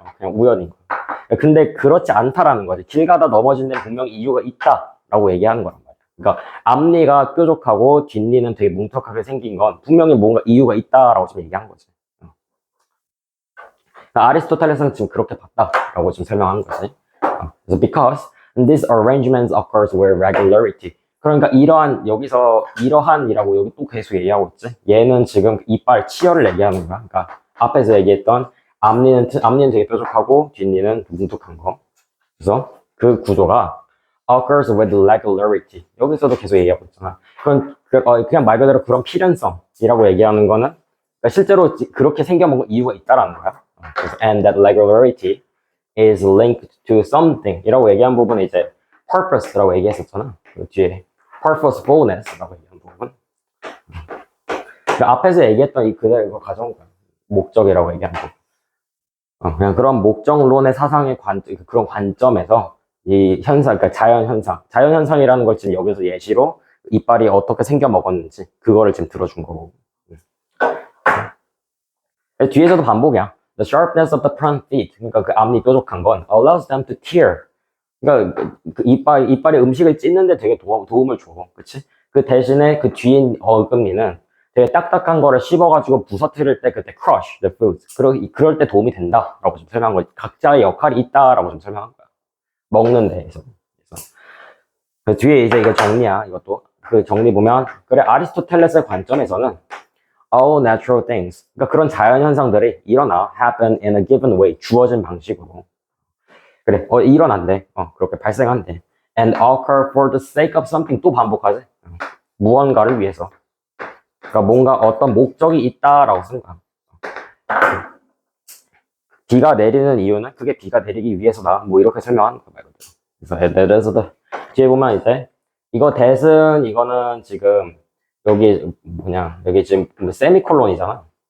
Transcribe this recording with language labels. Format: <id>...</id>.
<ko>그냥 우연인 거야. 근데 그렇지 않다라는 거지. 길 가다 넘어진 데는 분명히 이유가 있다라고 얘기하는 거란 말이야. 그러니까 앞니가 뾰족하고 뒷니는 되게 뭉툭하게 생긴 건 분명히 뭔가 이유가 있다라고 지금 얘기한 거지. 그러니까 아리스토텔레스는 지금 그렇게 봤다라고 지금 설명한 거지. 그래서</ko> <en>because these arrangements occurs with regularity.</en> <ko>그러니까 이러한이라고 여기 또 계속 얘기하고 있지. 얘는 지금 이빨 치열을 얘기하는 거야. 그러니까 앞에서 얘기했던 앞니는 되게 뾰족하고 뒷니는 뭉툭한 거. 그래서 그 구조가</ko> <en>occurs with regularity.</en> <ko>여기서도 계속 얘기하고 있잖아. 그냥 말 그대로 그런 필연성이라고 얘기하는 거는 그러니까 실제로 그렇게 생겨먹은 이유가 있다라는 거야. 그래서</ko> <en>and that regularity is linked to something</en> <ko>이라고 얘기한 부분은 이제 purpose라고 얘기했었잖아. 그 뒤에 purposefulness라고 얘기한 부분. 그 앞에서 얘기했던 이 그대로 이거 가져온 거야. 목적이라고 얘기한 부분. 그냥 그런 목적론의 사상의 그런 관점에서 이 현상, 그러니까 자연현상이라는 걸 지금 여기서 예시로 이빨이 어떻게 생겨 먹었는지 그거를 지금 들어준 거고. 뒤에서도 반복이야.</ko> <en>The sharpness of the front teeth,</en> <ko>그러니까 그 앞니 뾰족한 건</ko> <en>allows them to tear.</en> <ko>그러니까 그 이빨이 음식을 찢는데 되게 도움을 줘, 그렇지? 그 대신에 그 뒤에 어금니는 되게 딱딱한 거를 씹어가지고 부서뜨릴 때 그때</ko> <en>crush the food.</en> <ko>그럴 때 도움이 된다라고 좀 설명한 거지. 각자의 역할이 있다라고 좀 설명한 거야. 먹는 데에서. 그 뒤에 이제 이거 정리야. 이것도 그 정리 보면 그래 아리스토텔레스의 관점에서는</ko> <en>all natural things.</en> <ko>그러니까 그런 자연 현상들이 일어나</ko> <en>happen in a given way.</en> <ko>주어진 방식으로. 그래, 일어난대. 그렇게 발생한대.</ko> <en>And occur for the sake of something.</en> <ko>또 반복하지. 무언가를 위해서. 그러니까 뭔가 어떤 목적이 있다라고 쓴 거야. 비가 내리는 이유는 그게 비가 내리기 위해서다. 뭐 이렇게 설명하는 거 말거든. 그래서 뒤에 보면 이제 이거 that은 이거는 지금 여기 여기 지금 세미콜론이잖아.</ko>